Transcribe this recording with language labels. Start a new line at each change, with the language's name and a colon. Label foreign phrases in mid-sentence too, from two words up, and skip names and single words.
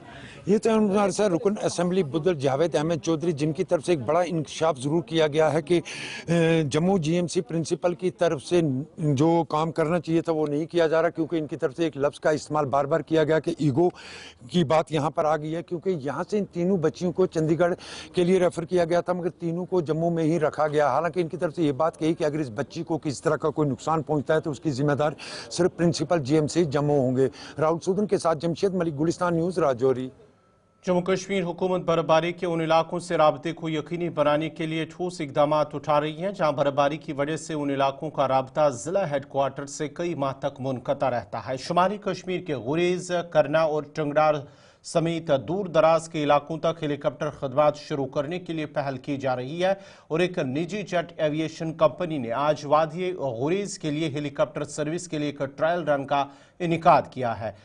Urdu: یہ تو ہمارے سر رکن اسمبلی بدر جاوید احمد چودھری، جن کی طرف سے ایک بڑا انکشاف ضرور کیا گیا ہے کہ جموں جی ایم سی پرنسپل کی طرف سے جو کام کرنا چاہیے تھا وہ نہیں کیا جا رہا، کیونکہ ان کی طرف سے ایک لفظ کا استعمال بار بار کیا گیا کہ ایگو کی بات یہاں پر آ گئی ہے، کیونکہ یہاں سے ان تینوں بچیوں کو چندی گڑھ کے لیے ریفر کیا گیا تھا، مگر تینوں کو جموں میں ہی رکھا گیا۔ حالانکہ ان کی طرف سے یہ بات کہی کہ اگر اس بچی کو کس طرح کا کوئی نقصان پہنچتا ہے تو اس کی ذمہ دار صرف پرنسپل جی ایم سی جموں ہوں گے۔ راہل سودن کے ساتھ جمشید ملک، گلستان نیوز، راجوری۔ جموں کشمیر حکومت برفباری کے ان علاقوں سے رابطے کو یقینی بنانے کے لیے ٹھوس اقدامات اٹھا رہی ہیں جہاں برفباری کی وجہ سے ان علاقوں کا رابطہ ضلع ہیڈ کوارٹر سے کئی ماہ تک منقطع رہتا ہے۔ شمالی کشمیر کے غریز، کرنا اور ٹنگڈار سمیت دور دراز کے علاقوں تک ہیلی کاپٹر خدمات شروع کرنے کے لیے پہل کی جا رہی ہے، اور ایک نجی جیٹ ایویشن کمپنی نے آج وادی غریز کے لیے ہیلی کاپٹر سروس کے لیے ایک
English: trial run
Urdu: کا انعقاد کیا ہے۔